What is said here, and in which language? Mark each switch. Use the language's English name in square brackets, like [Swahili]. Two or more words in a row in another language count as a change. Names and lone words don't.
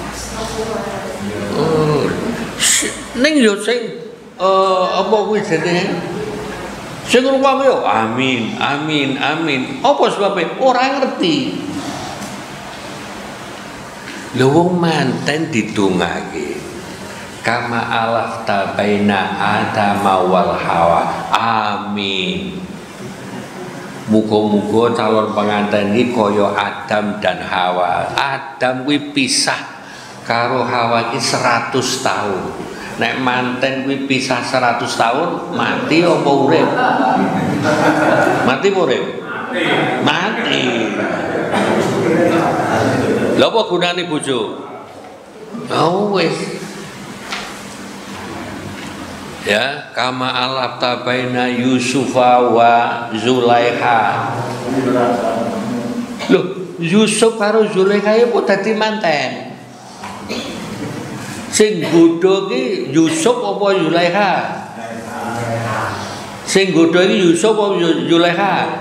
[Javanese] Ning yo sing apa kuwi jenenge? Sing ruwame yo amin, amin, amin. Apa sebabnya? Ora ngerti. Lha wong manten didongake. [Arabic] كما ألفت بين آدم وحواء. Amin. [Javanese] Muga-muga calon pengantin iki kaya Adam dan Hawa. Adam kuwi pisah karo Hawa iki 100 tahun. Nek manten kuwi pisah 100 tahun, mati apa urip? Mati apa urip? Mati. Lha apa gunane bojo? Oh wis. [Arabic] يا، كما ألفت بين يوسف وزليخا. [Javanese] Loh, Yusuf karo Zulaikha iku dadi manten. Sing godho ki Yusuf apa Zulaikha? Sing godho iki Yusuf apa Zulaikha?